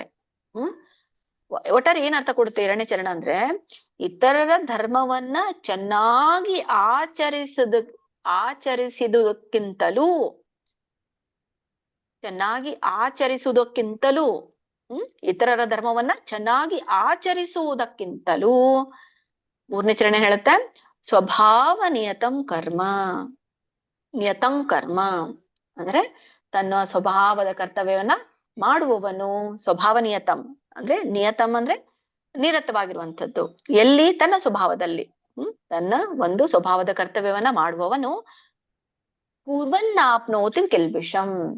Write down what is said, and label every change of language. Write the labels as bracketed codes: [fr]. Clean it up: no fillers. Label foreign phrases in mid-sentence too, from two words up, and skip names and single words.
[kn] ಒಟ್ಟಾರೆ ಏನ್ ಅರ್ಥ ಕೊಡುತ್ತೆ 2ನೇ ಚರಣ ಅಂದ್ರೆ, ಇತರರ ಧರ್ಮವನ್ನ ಚೆನ್ನಾಗಿ ಆಚರಿಸುವುದಕ್ಕಿಂತಲೂ ಇತರರ ಧರ್ಮವನ್ನ ಚೆನ್ನಾಗಿ ಆಚರಿಸುವುದಕ್ಕಿಂತಲೂ 3ನೇ ಚರಣ ಹೇಳುತ್ತೆ [sa] ಸ್ವಭಾವ ನಿಯತಂ ಕರ್ಮ. ನಿಯತಂ ಕರ್ಮ [kn] ಅಂದ್ರೆ ತನ್ನ ಸ್ವಭಾವದ ಕರ್ತವ್ಯವನ್ನ ಮಾಡುವವನು. [sa] ಸ್ವಭಾವ ನಿಯತಂ [kn] ಅಂದ್ರೆ, ನಿಯತಂ ಅಂದ್ರೆ ನಿರತವಾಗಿರುವಂಥದ್ದು. ಎಲ್ಲಿ? ತನ್ನ ಸ್ವಭಾವದಲ್ಲಿ. ತನ್ನ ಒಂದು ಸ್ವಭಾವದ ಕರ್ತವ್ಯವನ್ನ ಮಾಡುವವನು [sa] ಕುರ್ವನ್ನಾಪ್ನೋತಿ ಕಿಲ್ಬಿಷಂ.